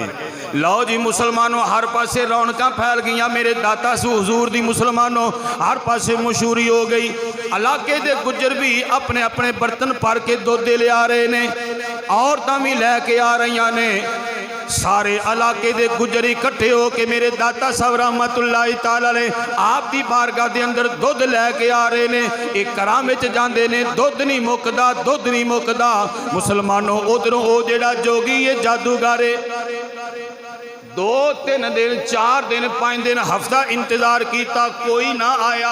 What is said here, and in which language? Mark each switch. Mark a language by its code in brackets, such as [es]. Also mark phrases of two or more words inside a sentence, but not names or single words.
[pa] لو جی مسلمانو، ہر پاسے رونق پھیل گئی. میرے داتا سو حضور دی مسلمانو ہر پاسے مشہوری ہو گئی. علاقے دے گجر بھی اپنے اپنے برتن بھر کے دودھ لے آ رہے نے، عورتاں بھی لے کے آ رہی نے. سارے علاقے دے گجر اکٹھے ہو کے میرے داتا صاحب [ar] رحمة الله تعالى عليه [pa] آپ دی بارگاہ دے اندر دودھ لے کے آ رہے نے. اک گھراں وچ جاندے نے، دودھ نہیں مکدا، دودھ نہیں مکدا. مسلمانو ادھروں او جیہڑا جوگی ہے جادوگر، 2-3 دن 4 دن 5 دن ہفتہ انتظار کیا، کوئی نہ آیا.